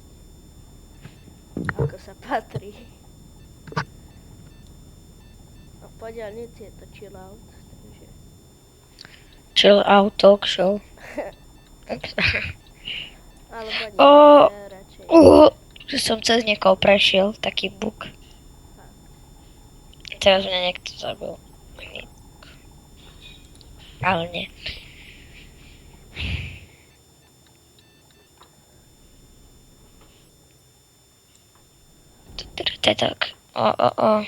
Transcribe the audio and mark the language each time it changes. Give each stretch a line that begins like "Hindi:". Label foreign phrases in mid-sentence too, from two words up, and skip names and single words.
Slovak: Ako sa patrí. A po diaľnici je to
English: chill out,
Slovak: takže...
English: chill out talk show.
Slovak: Alebo nie, O, radšej. Že som cez niekoho prešiel, taký bug. Teraz mňa niekto zabil. Ale nie. To je tak. O.